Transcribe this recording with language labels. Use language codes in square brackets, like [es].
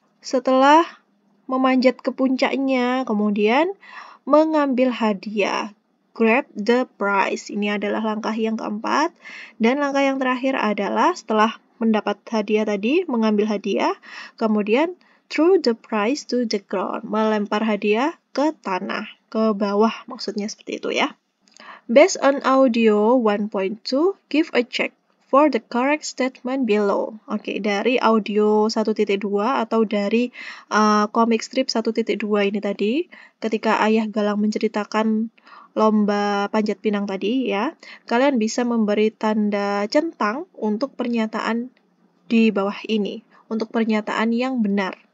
[id] Setelah memanjat ke puncaknya, kemudian mengambil hadiah. [en] Grab the prize. [id] Ini adalah langkah yang keempat. Dan langkah yang terakhir adalah setelah mendapat hadiah tadi, mengambil hadiah, kemudian [en] throw the prize to the ground. [id] Melempar hadiah ke tanah, ke bawah maksudnya seperti itu ya. [en] Based on audio 1.2, give a check for the correct statement below. [id] Oke, dari audio 1.2 atau dari comic strip 1.2 ini tadi, ketika Ayah Galang menceritakan lomba panjat pinang tadi ya, kalian bisa memberi tanda centang untuk pernyataan di bawah ini, untuk pernyataan yang benar.